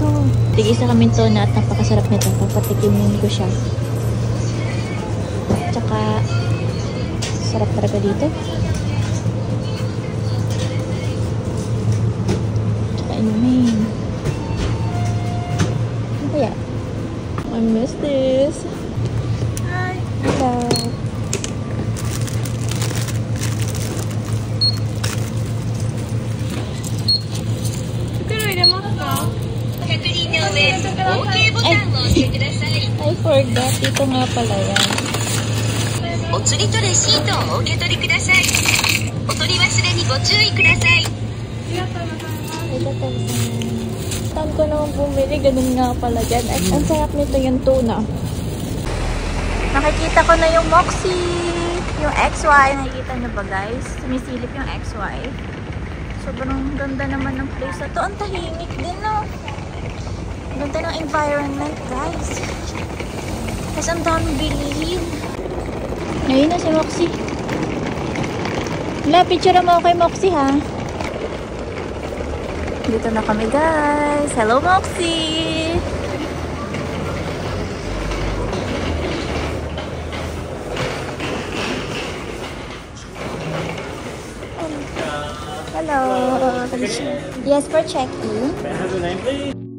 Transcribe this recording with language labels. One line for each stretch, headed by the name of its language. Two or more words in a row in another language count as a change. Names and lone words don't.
Filipino: Tig-isa kaming tuna at napakasarap nito. Papatikimin ko siya. Tsaka sarap talaga dito. Tsaka inumin. Ano kaya?
English: I miss this. Hi. Hello. I forgot.
Filipino: Dito nga pala yan.
Japanese: お釣りとレシートをお受け取りください。お取り忘れにご注意ください。
Filipino: Saan ko naman bumili, ganun nga pala dyan. At ang sarap nito yung tuna. Nakikita ko na yung Moxie. Yung XY. Nakikita nyo ba, guys? Sumisilip yung XY. Sobrang ganda naman ng place na to. Ang tahimik din, no? Ganda ng environment, guys. Kasi ang daming bilihin. Ayun na si Moxie. Wala, picture mo kay Moxie, ha? Dito na kami, guys. Hello, Moxie! Hello!
English: Yes, for check-in. May I have your name, please?